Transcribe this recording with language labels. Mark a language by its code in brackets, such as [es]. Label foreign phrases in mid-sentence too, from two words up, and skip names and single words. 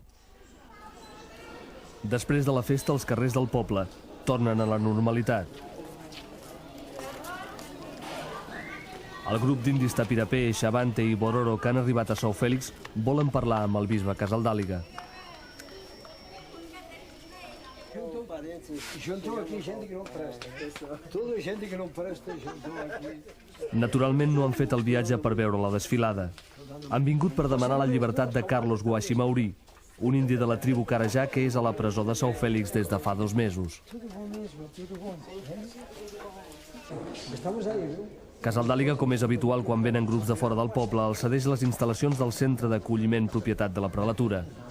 [ca] Després de la festa, els carrers del poble tornen a la normalitat. El grup d'indis tapirapé, xavante i bororo que han arribat a São Félix volen parlar amb el bisbe Casaldàliga. [pt] Juntou aqui gente que não presta. Toda gente que não presta juntou aqui. [ca] Naturalment no han fet el viatge per veure la desfilada. Han vingut per demanar la llibertat de Carlos Guaxi Maurí, un indi de la tribu Carajá que és a la presó de São Félix des de fa 2 mesos. Casaldàliga, com és habitual quan venen grups de fora del poble, els cedeix les instal·lacions del centre d'acolliment propietat de la prelatura.